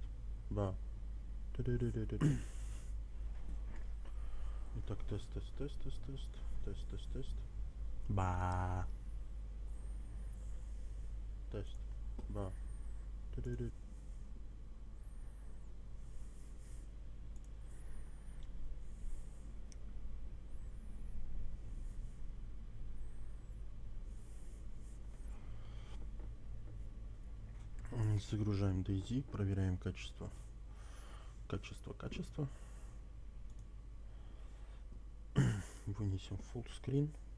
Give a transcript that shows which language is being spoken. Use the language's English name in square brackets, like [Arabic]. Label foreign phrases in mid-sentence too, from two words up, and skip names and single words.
[Russian] Ба. Ту-ду-ду-ду-ду-ду. Итак, тест, тест, тест, тест, тест, тест, тест, тест. Ба. Тест. Ба. Ту-ду-ду. Загружаем DayZ, проверяем качество. Качество, качество. Вынесем [English] full screen.